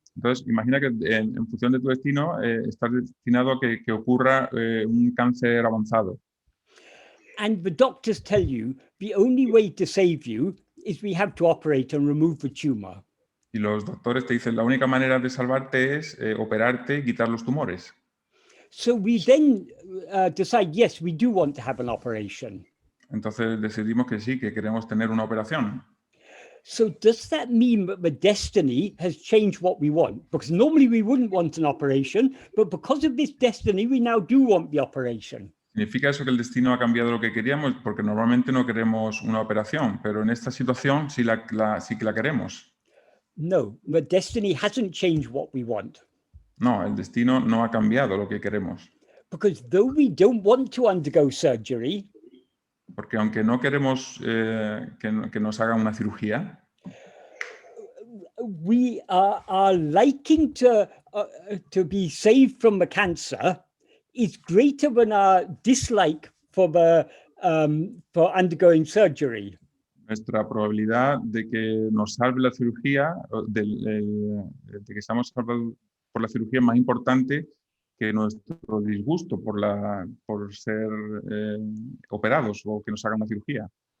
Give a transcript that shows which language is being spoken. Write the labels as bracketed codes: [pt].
[es] Entonces, imagina que en función de tu destino estás destinado a que ocurra un cáncer avanzado. [en] And the doctors tell you the only way to save you is we have to operate and remove the tumor. [es] Y los doctores te dicen, la única manera de salvarte es operarte y quitar los tumores. [en] So we then decide, yes, we do want to have an operation. [es] Entonces decidimos que sí, que queremos tener una operación. [en] So does that mean that the destiny has changed what we want? Because normally we wouldn't want an operation, but because of this destiny, we now do want the operation. [es] ¿Significa eso que el destino ha cambiado lo que queríamos? Porque normalmente no queremos una operación, pero en esta situación sí, sí que la queremos. [en] No, the destiny hasn't changed what we want. [es] No, el destino no ha cambiado lo que queremos. [en] Because though we don't want to undergo surgery, [es] Porque aunque no queremos que nos hagan una cirugía, [en] we are liking to be saved from the cancer is greater than our dislike for for undergoing surgery. [es] nuestra probabilidad de que nos salve la cirugía, de que estamos salvados por la cirugía es más importante que nuestro disgusto por ser operados o que nos hagan una cirugía.